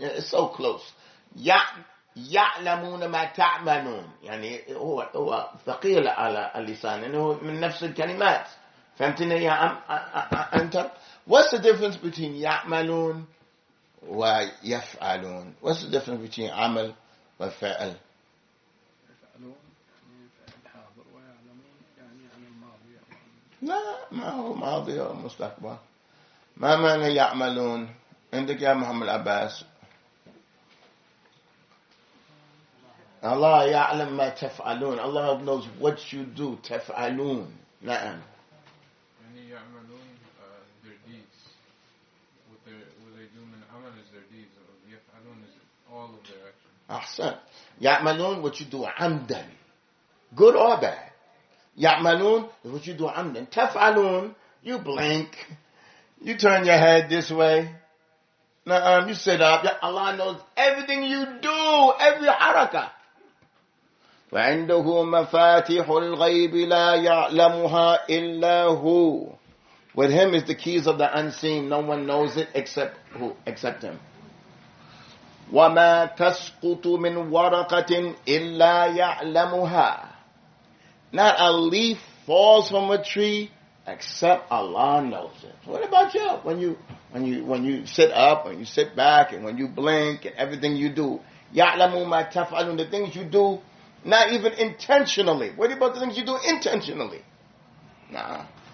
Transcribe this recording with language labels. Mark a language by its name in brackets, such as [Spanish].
[English] It's so close. [Arabic] يعلمون ما تعملون. يعني هو ثقيل على اللسان. إنه من نفس الكلمات. فهمتني يا أنت? [English] What's the difference between [Arabic] يعملون ويفعلون? [English] What's the difference between عمل [Arabic] والفعل. يفعلون يعني فعل حاضر، ويعلمون يعني عن الماضي. لا، ما هو ماضي أو مستقبل. ما معنى يعملون عندك يا محمد عباس؟ الله يعلم ما تفعلون. [English] Allah knows what you do. [Arabic] تفعلون. نعم. يعني يعملون [English] their deeds. What they do [Arabic] من عمل [English] is their deeds. يفعلون is all of their actions. [Arabic] أحسن. [English] يعملون what you do عمدا. Good or bad. يعملون is what you do عمدا. تفعلون, you blink. You turn your head this way. You sit up. Allah knows everything you do. Every harakah. [Arabic] وعنده مفاتيح الغيب لا يعلمها إلا هو. [English] With him is the keys of the unseen. No one knows it except who? Except him. [Arabic] وما تسقط من ورقة إلا يعلمها. [English] Not a leaf falls from a tree except Allah knows it. What about you? When you sit up, when you sit back, and when you blink, and everything you do, [Arabic] يعلم ما تفعلون, [English] the things you do. Not even intentionally. What about the things you do intentionally? Nah.